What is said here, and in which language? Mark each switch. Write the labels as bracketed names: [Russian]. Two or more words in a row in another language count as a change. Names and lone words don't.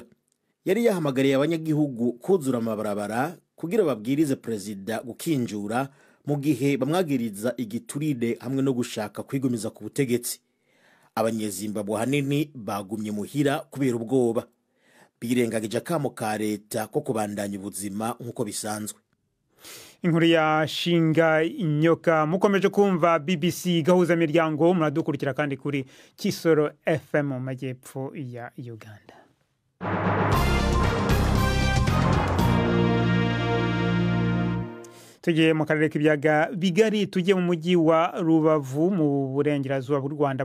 [Rundi] Yari yahamagariye abanyagihugu kuzura amabarabara kugira babwirize perezida gukinjura mu gihe bamwagiriza igiturire hamwe no gushaka kwigumiza ku butegetsi. Abanyezimbabwe hanini bagumye muhira kubera ubwoba, birengagije akamo ka leta ko kubandanya ubuzima nk'uko bisanzwe. Inkuru ya Shinga Nyoka. [Kinyarwanda] Mukomeje kumva BBC gahuza miryango, muradukurikira kandi kuri Kisoro FM mu majyepfo ya Uganda. Tugiye mu karere k'ibyaga bigari, tugiye mu mujyi wa Rubavu mu burengerazuba bw'u Rwanda.